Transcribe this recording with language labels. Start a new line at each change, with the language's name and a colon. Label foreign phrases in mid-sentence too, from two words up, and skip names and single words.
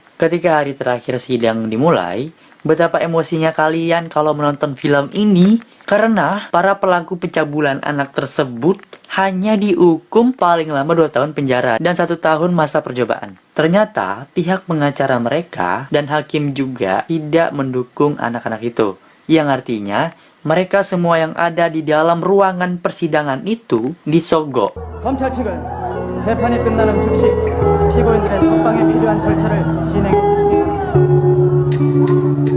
Indonesian: Ketika hari terakhir sidang dimulai, betapa emosinya kalian kalau menonton film ini karena para pelaku pencabulan anak tersebut hanya dihukum paling lama 2 tahun penjara dan 1 tahun masa percobaan. Ternyata pihak pengacara mereka dan hakim juga tidak mendukung anak-anak itu. Yang artinya mereka semua yang ada di dalam ruangan persidangan itu disogok.
Korean: 검찰 측은 재판이 끝나는 즉시 피고인들의 석방에 필요한 절차를 진행해 주십니다.